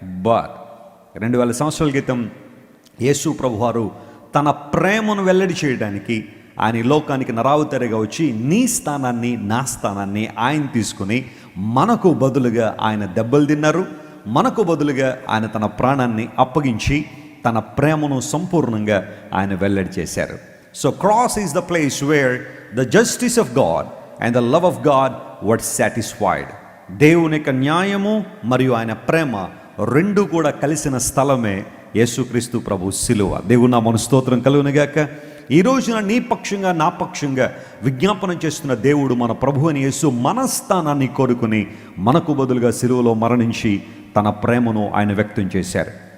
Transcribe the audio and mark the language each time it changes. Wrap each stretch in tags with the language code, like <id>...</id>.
<te>But 2000 సంవత్సరాల క్రితం యేసు ప్రభువారు తన ప్రేమను వెల్లడి చేయడానికి ఆయన లోకానికి నరావతారిగా వచ్చి నీ స్థానాన్ని, నా స్థానాన్ని ఆయన తీసుకుని మనకు బదులుగా ఆయన దెబ్బలు తిన్నారు. మనకు బదులుగా ఆయన తన ప్రాణాన్ని అప్పగించి తన ప్రేమను సంపూర్ణంగా ఆయన వెల్లడి చేశారు.</te> <en>So cross is the place where the justice of God and the love of God were satisfied.</en> <te>దేవుని యొక్క న్యాయము మరియు ఆయన ప్రేమ రెండు కూడా కలిసిన స్థలమే యేసుక్రీస్తు ప్రభు శిలువ. దేవుని నామమున స్తోత్రం కలుగునుగాక. ఈ రోజున నీ పక్షంగా, నా పక్షంగా విజ్ఞాపనం చేస్తున్న దేవుడు మన ప్రభు అని యేసు మన స్థానాన్ని కోరుకుని మనకు బదులుగా శిలువలో మరణించి తన ప్రేమను ఆయన వ్యక్తం చేశారు.</te>